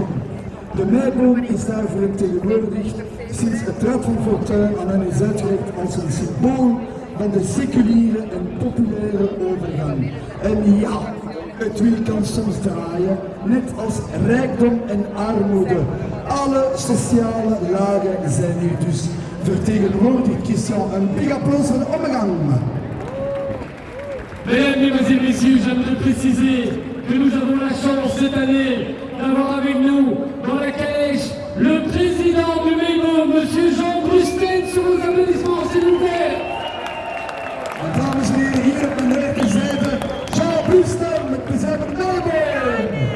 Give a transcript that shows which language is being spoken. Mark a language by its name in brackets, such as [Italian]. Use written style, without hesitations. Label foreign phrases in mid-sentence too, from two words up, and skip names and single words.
[Dutch] De meiboom is daar vertegenwoordigd sinds het Rad van Fortuin aan hen is uitgereikt als een symbool van de seculiere en populaire overgang. En ja, het wiel kan soms draaien, net als rijkdom en armoede. Alle sociale lagen zijn hier dus vertegenwoordigd. Christian, een big applaus voor de omgang. [French] Mesdames, mesdemoiselles, messieurs, j'aimerais préciser que nous avons la chance cette année d'avoir avec nous dans la calèche le président du Meiboom, monsieur Jean Brusten, sur vos applaudissements, s'il vous plaît. [Dutch] Dames en heren, hier op mijn rechterzijde Jean Brusten met de zijn Meiboom.